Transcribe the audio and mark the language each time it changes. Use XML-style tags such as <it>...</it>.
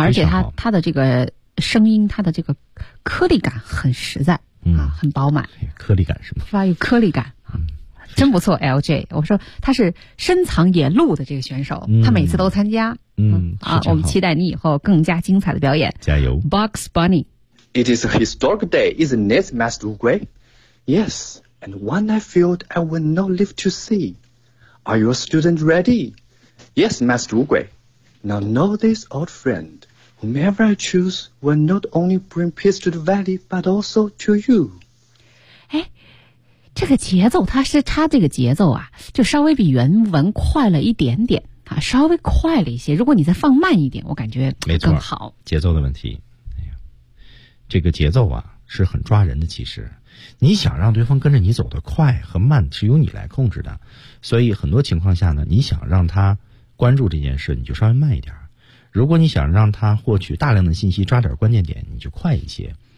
<zh>而且他的这个声音，他的这个颗粒感很实在、嗯、啊，很饱满。颗粒感是吗？发育颗粒感、嗯、真不错。 LJ 我说他是深藏野鹿的这个选手、嗯、他每次都参加。嗯啊，我们期待你以后更加精彩的表演，加油。</zh> <en>Box Bunny. It is a historic day, isn't it, Master Oogway? Yes, and one I feared I would not live to see. Are your students ready? Yes, Master OogwayNow know this, old friend, whomever I choose will not only bring peace to the valley, but also to you.</en> <zh>哎，这个节奏，它是差这个节奏啊，就稍微比原文快了一点点。啊，稍微快了一些。如果你再放慢一点，我感觉更好。节奏的问题，这个节奏啊是很抓人的。其实你想让对方跟着你走得快和慢是由你来控制的，所以很多情况下呢，你想让他关注这件事你就稍微慢一点，如果你想让他获取大量的信息抓点关键点你就快一些。</zh>